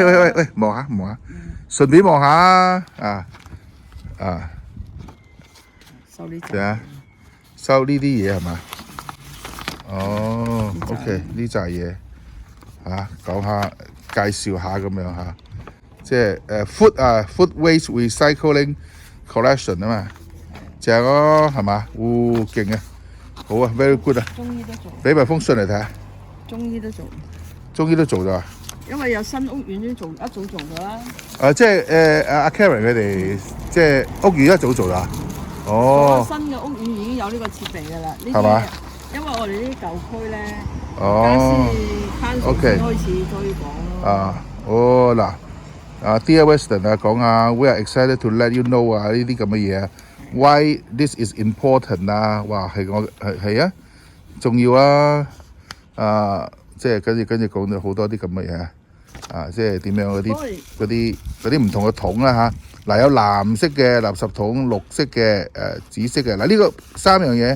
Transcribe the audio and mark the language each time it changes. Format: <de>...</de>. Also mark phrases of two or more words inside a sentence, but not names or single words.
<yue>喂，望下望下，順便望下啊！收呢隻。啊，收呢啲嘢係嘛？哦，OK，呢扎嘢嚇，講下介紹下咁樣嚇，即係</yue> <en>food waste recycling collection</en> <yue>啊嘛，正咯係嘛？勁啊，好啊 ，</yue> <en>very good</en> <yue>啊！中醫都做。俾埋封信嚟睇下。中醫都做。中醫都做咗。因為有新屋苑都做，一早做咗啦。即係阿 Karen 佢哋即係屋苑一早做啦。哦。新嘅屋苑已經有呢個設備㗎啦。係嘛？因為我哋呢啲舊區咧，哦，OK，開始推廣咯。嗱 ，Dear Weston 講下 ，</yue> <en>We are excited to let you know</en> <yue>呢啲咁嘅嘢 ，</yue> <en>Why this is important</en> <yue>哇，係啊，重要啊，即係跟住講咗好多啲咁嘅嘢，即係點樣嗰啲唔同嘅桶啦嚇，有藍色嘅垃圾桶、綠色嘅紫色嘅，呢個3樣嘢。</yue>